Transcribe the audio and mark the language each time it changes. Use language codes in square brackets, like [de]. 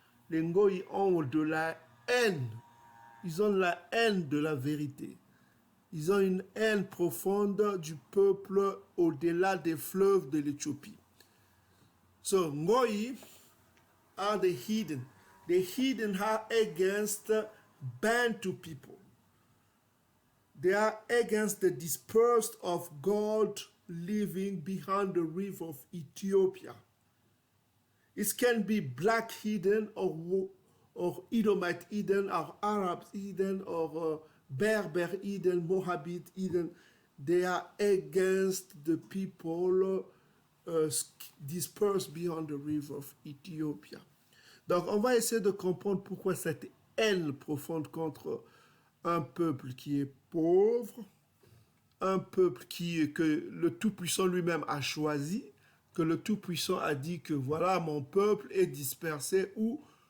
[fr] Les Ngoï ont de la haine. Ils ont la haine de la vérité. Ils ont une haine profonde du peuple au-delà des fleuves de l'Éthiopie. [en] So, Ngoï are the hidden. The hidden are against Bantu people. They are against the dispersed of God living behind the river of Ethiopia. It can be black hidden or Edomite hidden or Arabs hidden or Berber hidden, Moabite hidden. They are against the people dispersed beyond the river of Ethiopia. [fr] Donc on va essayer de comprendre pourquoi cette haine profonde contre un peuple qui est pauvre, un peuple que le Tout-Puissant lui-même a choisi, que le Tout-Puissant a dit que voilà, mon peuple est dispersé ou